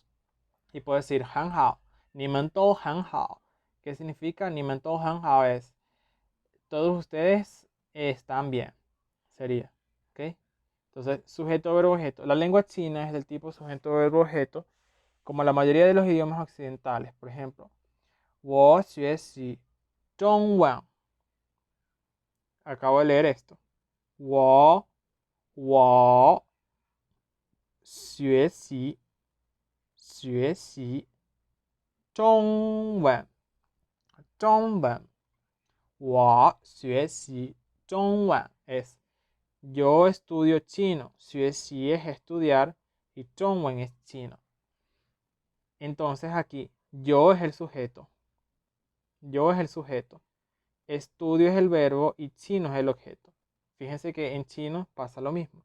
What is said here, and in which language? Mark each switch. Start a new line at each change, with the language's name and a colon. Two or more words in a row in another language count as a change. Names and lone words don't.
Spanish: Y puedo decir
Chinese: 很好，你们都很好.
Spanish: ¿Qué significa?
Chinese: 你们都很好
Spanish: es todos ustedes están bien. Sería. ¿Ok? Entonces, sujeto, verbo, objeto. La lengua china es del tipo sujeto, verbo, objeto, como la mayoría de los idiomas occidentales. Por ejemplo,
Chinese: 我学习中文.
Spanish: Acabo de leer esto.
Chinese: 我学习中文. 中文. 我学习中文
Spanish: es yo estudio chino. 学习 es estudiar y 中文 es chino. Entonces aquí yo es el sujeto. Yo es el sujeto. Estudio es el verbo y chino es el objeto. Fíjense que en chino pasa lo mismo.